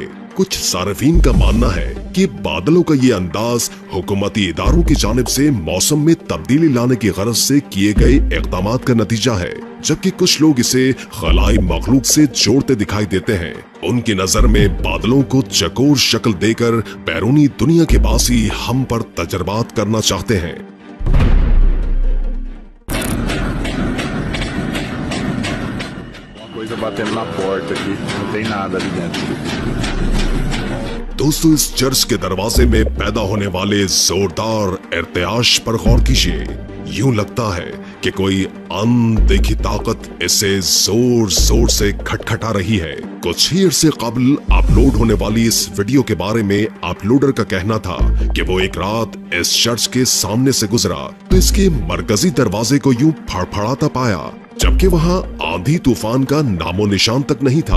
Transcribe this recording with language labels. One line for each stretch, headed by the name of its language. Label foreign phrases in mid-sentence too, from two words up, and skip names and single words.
Urdu: کچھ صارفین کا ماننا ہے کہ بادلوں کا یہ انداز حکومتی اداروں کی جانب سے موسم میں تبدیلی لانے کی غرض سے کیے گئے اقدامات کا نتیجہ ہے، جبکہ کچھ لوگ اسے خلائی مخلوق سے جوڑتے دکھائی دیتے ہیں. ان کی نظر میں بادلوں کو چکور شکل دے کر بیرونی دنیا کے باسی ہم پر تجربات کرنا چاہتے ہیں.
Portuguese: Batendo na porta aqui, não tem nada ali dentro.
Urdu: دوستو، اس چرچ کے دروازے میں پیدا ہونے والے زوردار ارتعاش پر غور کیجیے. یوں لگتا ہے کہ کوئی ان دیکھی طاقت اسے زور زور سے کھٹکھٹا رہی ہے. کچھ ہی عرصے قبل اپلوڈ ہونے والی اس ویڈیو کے بارے میں اپلوڈر کا کہنا تھا کہ وہ ایک رات اس چرچ کے سامنے سے گزرا تو اس کے مرکزی دروازے کو یوں پھڑپھڑاتا پایا، جبکہ وہاں آندھی طوفان کا نام و نشان تک نہیں تھا.